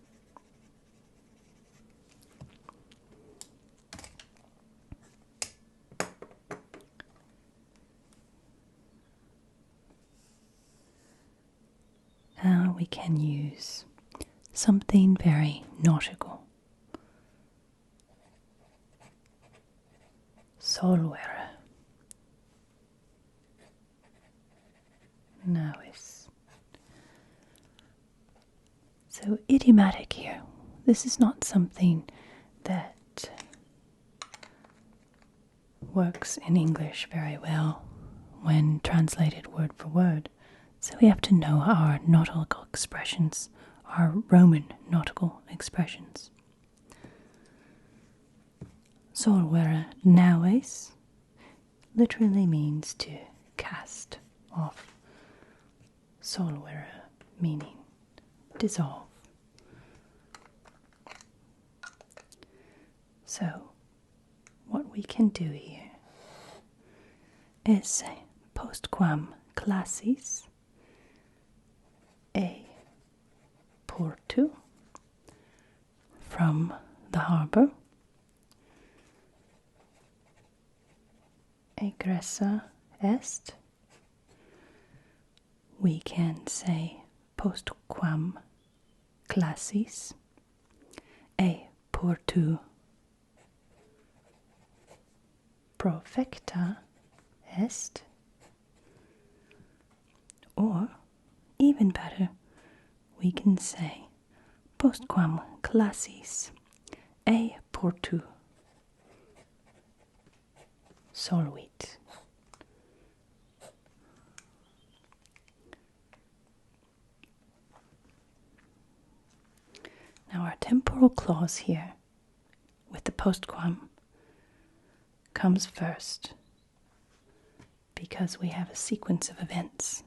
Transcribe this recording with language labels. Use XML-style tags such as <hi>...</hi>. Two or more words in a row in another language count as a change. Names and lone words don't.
<en>We can use something very nautical. Solvere. Nauis. So idiomatic here. This is not something that works in English very well when translated word for word. So we have to know our nautical expressions, our Roman nautical expressions.</en> <la>Solvere naues</la> <en>literally means to cast off. Solvere meaning dissolve. So what we can do here is say</en> <la>postquam classis a portu,</la> <en>from the harbor,</en> <la>egressa est.</la> <en>We can say</en> <la>postquam classis e portu profecta est,</la> <en>or even better, we can say</en> <la>postquam classis e portu soluit.</la> <en>Now our temporal clause here with the postquam comes first because we have a sequence of events.</en>